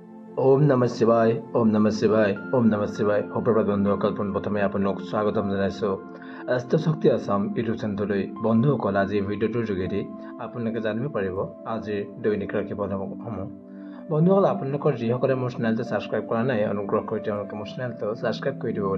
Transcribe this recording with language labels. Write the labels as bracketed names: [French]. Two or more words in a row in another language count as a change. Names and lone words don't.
[Sanskrit] ओम नमः शिवाय ओम नमः शिवाय [Assamese] ओम नमः शिवाय সুপ্ৰভাত বন্ধুসকল প্ৰথমে আপোনাক স্বাগতম জনাইছোঁ অষ্ট শক্তি আসাম ইউটিউব চেনেললৈ বন্ধুসকল আজি ভিডিঅ'টোৰ যোগেদি আপোনালোকে জানিব পাৰিব আজিৰ দৈনিক ৰাশিফলসমূহ বন্ধুসকল আপোনালোকৰ যিসকলে মোৰ চেনেলটো ছাবস্ক্ৰাইব কৰা নাই অনুগ্ৰহ কৰি তেওঁলোকে মোৰ চেনেলটো ছাবস্ক্ৰাইব কৰি দিব